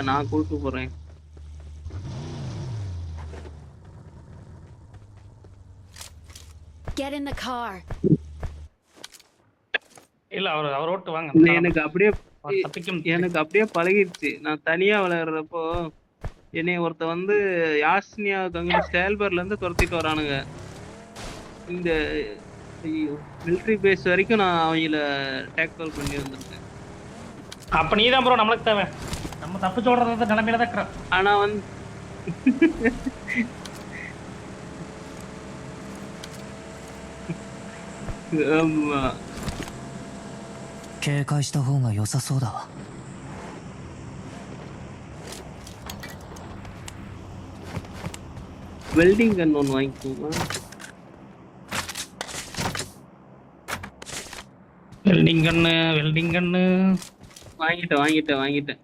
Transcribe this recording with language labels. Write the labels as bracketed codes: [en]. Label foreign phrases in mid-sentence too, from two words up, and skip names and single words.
[ta] நான் கூட்டிட்டு போறேன். [en] Get in the car. [ta] இல்ல அவர் ஓட்டு வாங்க. இல்ல, எனக்கு தப்பிக்கும். அப்படியே பழகிடுச்சு. நான் தனியா விளையாடுறப்போ என்னைய ஒருத்த வந்து யாஸ்னியா ஸ்டேல்பர்ல இருந்து துரத்திட்டு வரானுங்க. இந்த [en] military base [ta] வரைக்கும் நான் அவங்கள டேக்கல் பண்ணி வந்திருக்கேன். அப்ப நீதான் ப்ரோ நம்மளுக்கு தேவை. நம்ம தப்பிச்சு ஓடுறது நிலைமையில தான் இருக்கிறோம். ஆனா வந்து ஆமா, [ja] 警戒した方が良さそうだわ [en] welding gun [ta] ஒன்று வாங்கிக்கோங்க. [en] welding gun [ta] வாங்கிட்டேன்.